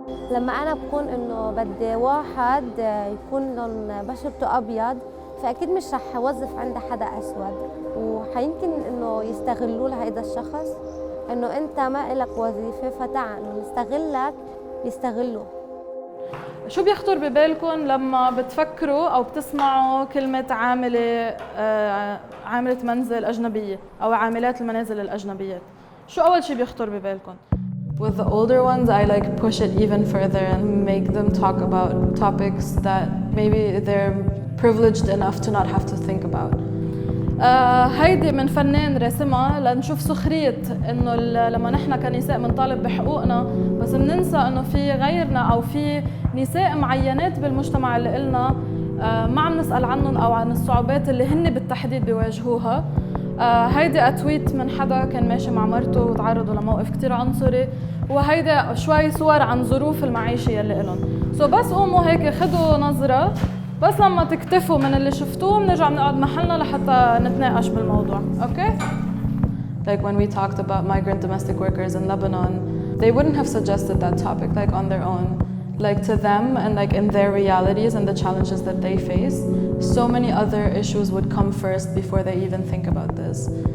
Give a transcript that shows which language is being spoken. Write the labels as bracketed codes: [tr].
[ar] لما انا بكون انه بدي واحد يكون لون بشرته ابيض، فاكيد مش رح اوظف عند حدا اسود، وحيمكن انه يستغلوا لهيدا الشخص انه انت ما إلك وظيفه فتعال نستغلك، يستغلوا. شو بيخطر ببالكم لما بتفكروا او بتسمعوا كلمه عامله منزل اجنبيه او عاملات المنازل الاجنبيات؟ شو اول شيء بيخطر ببالكم؟ [en] With the older ones, I like push it even further and make them talk about topics that maybe they're privileged enough to not have to think about. [ar] هيدي من فنان رسمها لنشوف سخرية انه لما نحن كنساء بنطالب بحقوقنا بس بننسى انه في غيرنا او في نساء معينات بالمجتمع اللي إلنا ما عم نسأل عنهم او عن الصعوبات اللي هن بالتحديد بيواجهوها. هيدي تويت من حدا كان ماشي مع مرته وتعرضوا لموقف كتير عنصري، وهيدا شوي صور عن ظروف المعيشة يلي إلهم. بس قوموا هيك خدوا نظرة بس لما تكتفوا من اللي شفتوه بنرجع بنقعد محلنا لحتى نتناقش بالموضوع. [en] Okay? Like when we talked about migrant domestic workers in Lebanon, they wouldn't have suggested that topic like on their own. Like to them and like in their realities and the challenges that they face, so many other issues would come first before they even think about this.